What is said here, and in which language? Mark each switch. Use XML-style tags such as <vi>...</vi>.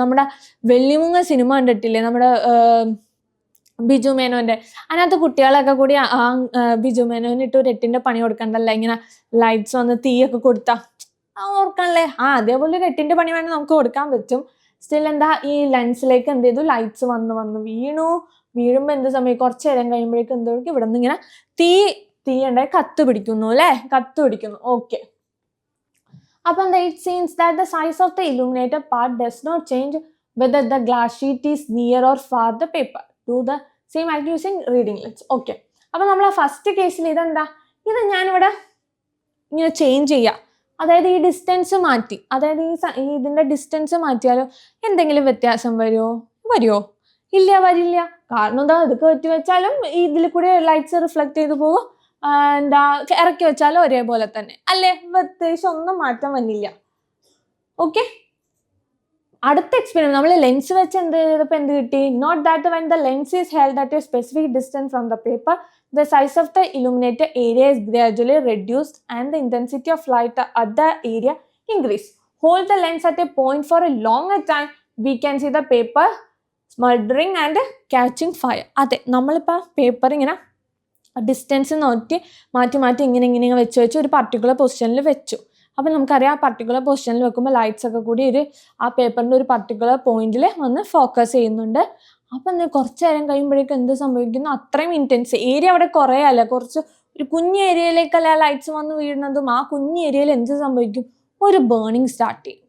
<ml>നമ്മുടെ വെള്ളിമുങ്ങ സിനിമ കണ്ടിട്ടില്ലേ, നമ്മുടെ ബിജു മേനോന്റെ, അതിനകത്ത് കുട്ടികളൊക്കെ കൂടി ബിജു മേനോനിട്ട് ഒരു 8ന്റെ പണി കൊടുക്കണ്ടല്ലോ, ഇങ്ങനെ ലൈറ്റ്സ് വന്ന് തീയൊക്കെ കൊടുത്താ ഓർക്കണല്ലേ. അതേപോലെ ഒരു 8ന്റെ പണി വേണമെങ്കിൽ നമുക്ക് കൊടുക്കാൻ പറ്റും. സ്റ്റിൽ എന്താ, ഈ ലെൻസിലേക്ക് എന്ത് ചെയ്തു, ലൈറ്റ്സ് വന്ന് വീഴുമ്പോൾ എന്ത് സമയം, കുറച്ച് നേരം കഴിയുമ്പോഴേക്കും എന്തൊക്കെ ഇവിടെ നിന്ന് ഇങ്ങനെ തീ ഉണ്ടായി കത്ത് പിടിക്കുന്നു അല്ലെ, കത്ത് പിടിക്കുന്നു.</ml> <en>okay,</en> <ml>അപ്പം എന്താ,</ml> <en>it seems that the size of the illuminated part does not change whether the glass sheet is near or far the paper. Do the same act using reading lens.</en> <ml>Okay, അപ്പൊ നമ്മൾ first കേസിൽ ഇതെന്താ, ഇത് ഞാനിവിടെ ഇങ്ങനെ change ചെയ്യാം, അതായത് ഈ ഡിസ്റ്റൻസ് മാറ്റി, അതായത് ഇതിന്റെ ഡിസ്റ്റൻസ് മാറ്റിയാലോ എന്തെങ്കിലും വ്യത്യാസം വരുമോ? ഇല്ല, വരില്ല. കാരണം എന്താ, ഇത് കയറ്റി വെച്ചാലും ഇതിൽ കൂടെ ലൈറ്റ്സ് റിഫ്ലക്ട് ചെയ്ത് പോകും, ഇറക്കി വെച്ചാലും ഒരേപോലെ തന്നെ അല്ലേ, പ്രത്യേകിച്ച് ഒന്നും മാറ്റം വന്നില്ല. ഓക്കെ, അടുത്ത എക്സ്പെരിമെന്റ് നമ്മൾ ലെൻസ് വെച്ച് എന്ത് കിട്ടി,</ml> <en>Note that when the lens is held at a specific distance from the paper, the size of the illuminated area is gradually reduced and the intensity of light at the area increase. Hold the lens at a point for a longer time, we can see the paper smoldering and catching fire.</en> <ml>അതെ, നമ്മളിപ്പോൾ paper ഇങ്ങനെ distance മാറ്റി ഇങ്ങനെ വെച്ച് ഒരു particular പൊസിഷനിൽ വെച്ചു. അപ്പം നമുക്കറിയാം ആ പർട്ടിക്കുലർ പൊസിഷനിൽ വെക്കുമ്പോൾ ലൈറ്റ്സ് ഒക്കെ കൂടി ആ പേപ്പറിൻ്റെ ഒരു പർട്ടിക്കുലർ പോയിന്റിൽ വന്ന് ഫോക്കസ് ചെയ്യുന്നുണ്ട്. അപ്പം കുറച്ച് നേരം കഴിയുമ്പോഴേക്കും എന്ത് സംഭവിക്കുന്നു, അത്രയും ഇൻറ്റൻസ് ഏരിയ അവിടെ കുറേ അല്ല, ഒരു കുഞ്ഞ് ഏരിയയിലേക്കല്ല ലൈറ്റ്സ് വന്ന് വീഴുന്നതും, ആ കുഞ്ഞ് ഏരിയയിൽ എന്ത് സംഭവിക്കും, ഒരു ബേണിങ് സ്റ്റാർട്ട് ചെയ്യും.</ml>